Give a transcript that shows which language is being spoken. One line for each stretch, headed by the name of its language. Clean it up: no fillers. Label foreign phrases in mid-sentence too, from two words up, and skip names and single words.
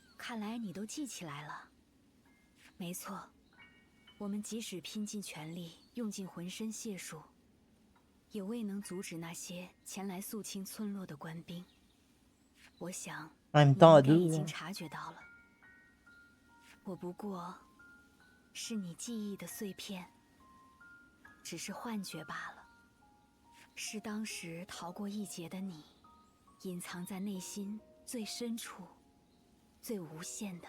Chinese: 看来你都记起来了。没错，我们即使拼尽全力，用尽浑身解数，也未能阻止那些前来肃清村落的官兵。我想，
French: En même
Chinese: 你
French: temps, à
Chinese: 应该已
French: deux.
Chinese: 经察觉到了。我不过是你记忆的碎片，只是幻觉罢了。是当时逃过一劫的你，隐藏在内心最深处、最无限的。